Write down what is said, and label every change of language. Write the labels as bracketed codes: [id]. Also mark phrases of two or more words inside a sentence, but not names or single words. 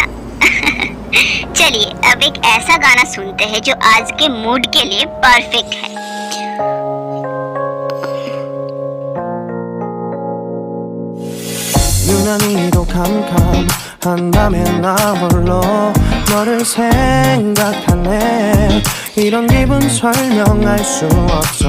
[hi] चलिए अब एक ऐसा गाना सुनते हैं जो आज के मूड के लिए परफेक्ट है। [ko] 유난히도 캄캄한다면 나 홀로 너를 생각하네. 이런 기분 설명할 수 없어.